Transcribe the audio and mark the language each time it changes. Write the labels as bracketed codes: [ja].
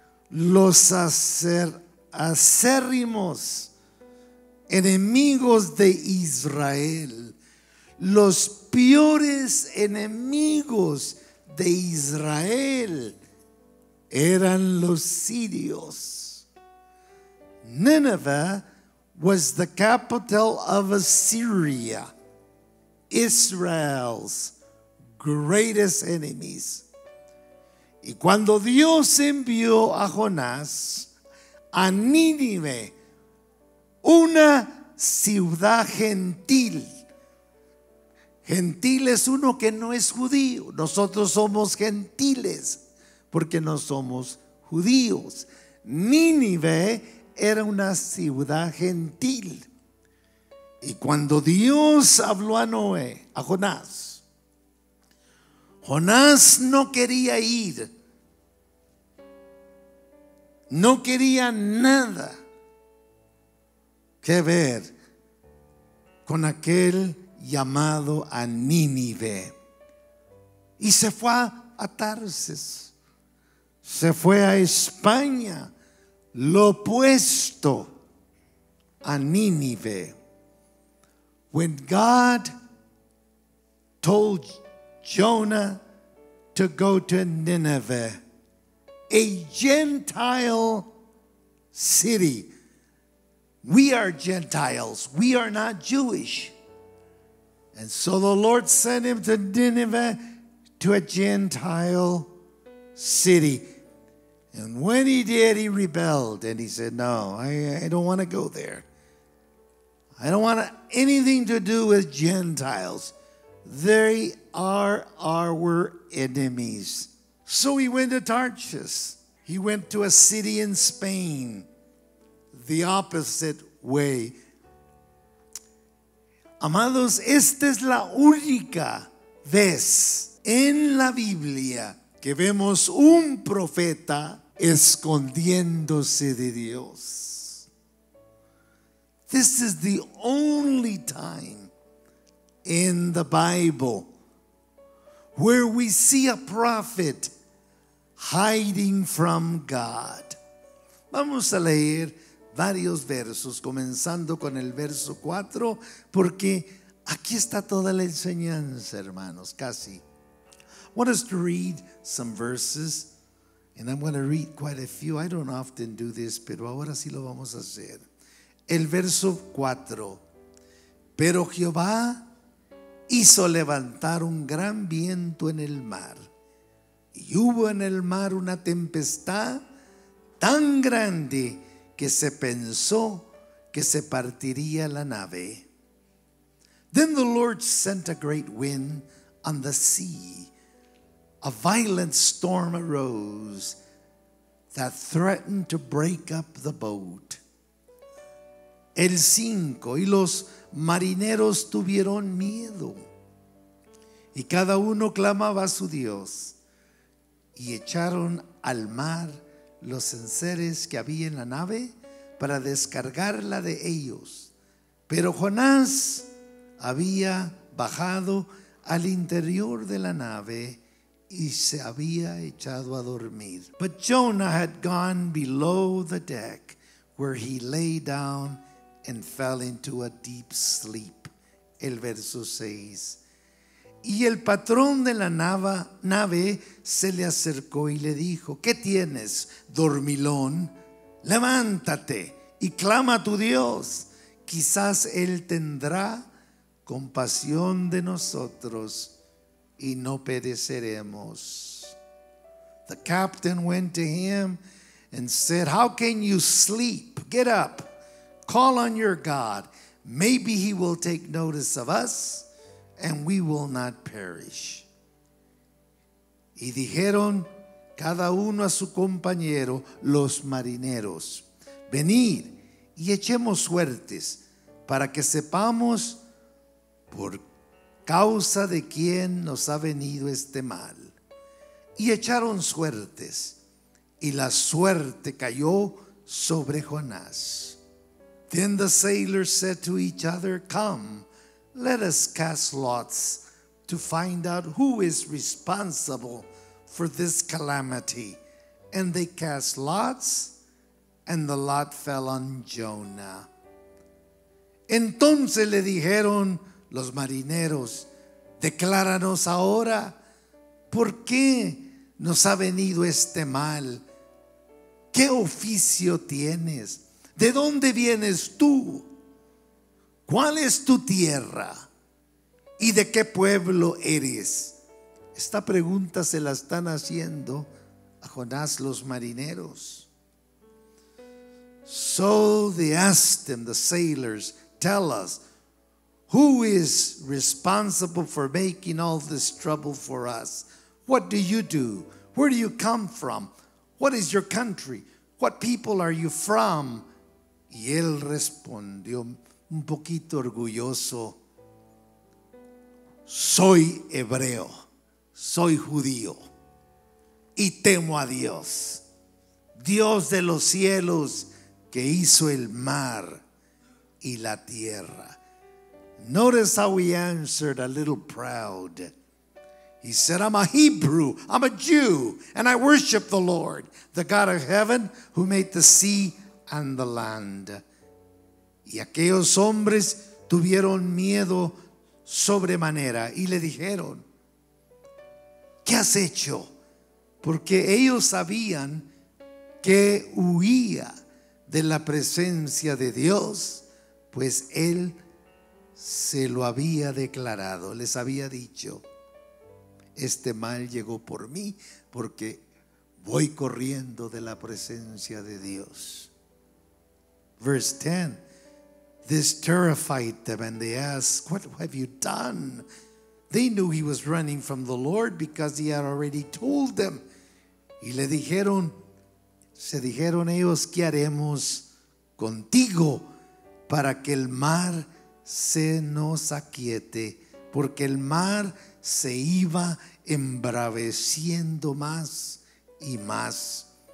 [es] Los acérrimos enemigos de Israel, los peores enemigos de Israel eran los sirios. [en] Nineveh was the capital of Assyria, Israel's greatest enemies. [es] Y cuando Dios envió a Jonás a Nínive, una ciudad gentil. Gentil es uno que no es judío. Nosotros somos gentiles porque no somos judíos. Nínive era una ciudad gentil. Y cuando Dios habló a Noé, a Jonás, Jonás no quería ir. No quería nada que ver con aquel llamado a Nínive. Y se fue a Tarsis. Se fue a España, lo opuesto a Nínive. [en] When God told Jonah to go to Nineveh, a Gentile city. We are Gentiles. We are not Jewish. And so the Lord sent him to Nineveh, to a Gentile city. And when he did, he rebelled. And he said, no, I don't want to go there. I don't want anything to do with Gentiles. They are our enemies. So he went to Tarshish. He went to a city in Spain, the opposite way. [es] Amados, esta es la única vez en la Biblia que vemos un profeta escondiéndose de Dios. [en] This is the only time in the Bible where we see a prophet hiding from God. [es] Vamos a leer varios versos, comenzando con el verso 4, porque aquí está toda la enseñanza, hermanos, casi. [en] I want us to read some verses, and I'm going to read quite a few. I don't often do this, [es] pero ahora sí lo vamos a hacer. El verso 4. Pero Jehová hizo levantar un gran viento en el mar, y hubo en el mar una tempestad tan grande que se pensó que se partiría la nave. [en] Then the Lord sent a great wind on the sea. A violent storm arose that threatened to break up the boat. [es] El 5, y los marineros tuvieron miedo, y cada uno clamaba a su Dios, y echaron al mar los enseres que había en la nave para descargarla de ellos. Pero Jonás había bajado al interior de la nave y se había echado a dormir. [en] But Jonah had gone below the deck, where he lay down and fell into a deep sleep. [es] El verso 6. Y el patrón de la nave se le acercó y le dijo: ¿qué tienes, dormilón? Levántate y clama a tu Dios. Quizás Él tendrá compasión de nosotros y no pereceremos. [en] The captain went to him and said, how can you sleep? Get up, call on your God. Maybe He will take notice of us, and we will not perish. [es] Y dijeron cada uno a su compañero, los marineros: venid y echemos suertes, para que sepamos por causa de quién nos ha venido este mal. Y echaron suertes, y la suerte cayó sobre Jonás. [en] Then the sailors said to each other, come, let us cast lots to find out who is responsible for this calamity. And they cast lots, and the lot fell on Jonah. [es] Entonces le dijeron los marineros: decláranos ahora, ¿por qué nos ha venido este mal? ¿Qué oficio tienes? ¿De dónde vienes tú? ¿Cuál es tu tierra? ¿Y de qué pueblo eres? Esta pregunta se la están haciendo a Jonás los marineros. [en] So they asked him, the sailors, tell us, who is responsible for making all this trouble for us? What do you do? Where do you come from? What is your country? What people are you from? [es] Y él respondió un poquito orgulloso: soy hebreo, soy judío y temo a Dios, Dios de los cielos, que hizo el mar y la tierra. [en] Notice how he answered a little proud. He said, I'm a Hebrew, I'm a Jew, and I worship the Lord, the God of heaven, who made the sea and the land. [es] Y aquellos hombres tuvieron miedo sobremanera y le dijeron, ¿qué has hecho? Porque ellos sabían que huía de la presencia de Dios, pues Él se lo había declarado, les había dicho, este mal llegó por mí porque voy corriendo de la presencia de Dios. [en] Verse 10, this terrified them and they asked, what have you done? They knew he was running from the Lord because he had already told them. [es] Y le dijeron, se dijeron ellos, ¿qué haremos contigo para que el mar se nos aquiete? Porque el mar se iba embraveciendo más y más.